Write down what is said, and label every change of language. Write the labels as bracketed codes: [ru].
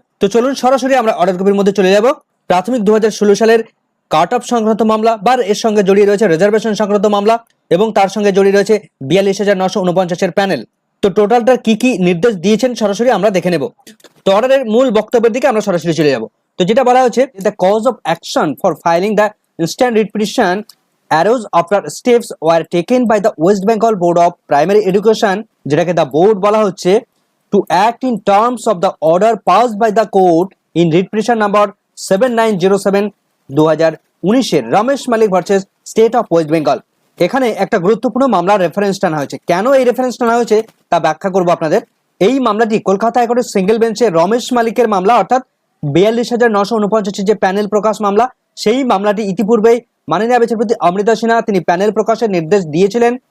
[bn] তো চলুন সরাসরি আমরা অর্ডার কপির মধ্যে চলে যাব। প্রাথমিক 2016 সালের কাট অফ সংক্রান্ত মামলা বা এর সঙ্গে জড়িয়ে রয়েছে রিজার্ভেশন সংক্রান্ত মামলা এবং তার সঙ্গে জড়িয়ে রয়েছে 42,949 প্যানেল। তো টোটালটা কি কি নির্দেশ দিয়েছেন সরাসরি আমরা দেখে নেব। তো অর্ডারের মূল বক্তব্যের দিকে আমরা সরাসরি চলে যাব। তো যেটা বলা হচ্ছে, [en] the cause of action for filing the instant writ petition arose after steps were taken by the West Bengal Board of Primary Education, [bn] যেটাকে দ্য বোর্ড বলা হচ্ছে, [en] to act in terms of the order passed by the court in writ petition number 7907 2019 Ramesh Malik versus state of West Bengal. [bn] এখানে একটা গুরুত্বপূর্ণ মামলার reference টানা হয়েছে। কেন এই রেফারেন্স টানা হয়েছে তা ব্যাখ্যা করব আপনাদের। এই মামলাটি কলকাতা হাইকোর্টের সিঙ্গেল বেঞ্চে রমেশ মালিকের মামলা, অর্থাৎ 42,949 যে প্যানেল প্রকাশ মামলা, সেই মামলাটি ইতিপূর্বেই মাননীয় বিচারপতি অমৃতা সিনহা তিনি প্যানেল প্রকাশের নির্দেশ দিয়েছিলেন।